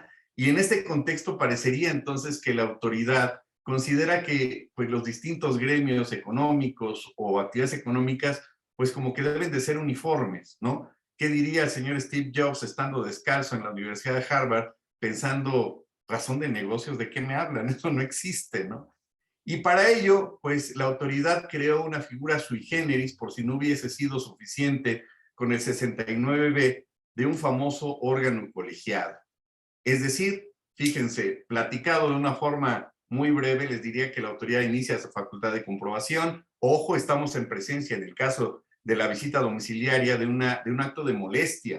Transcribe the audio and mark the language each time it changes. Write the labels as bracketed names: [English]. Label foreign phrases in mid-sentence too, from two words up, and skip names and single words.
[Spanish] Y en este contexto parecería entonces que la autoridad considera que pues, los distintos gremios económicos o actividades económicas pues como que deben de ser uniformes, ¿no? ¿Qué diría el señor Steve Jobs estando descalzo en la Universidad de Harvard pensando, razón de negocios, ¿de qué me hablan? Eso no existe, ¿no? Y para ello, pues la autoridad creó una figura [Latin] sui generis, [Spanish] por si no hubiese sido suficiente con el 69B, de un famoso órgano colegiado. Es decir, fíjense, platicado de una forma muy breve, les diría que la autoridad inicia su facultad de comprobación. Ojo, estamos en presencia, en el caso de la visita domiciliaria, de un acto de molestia.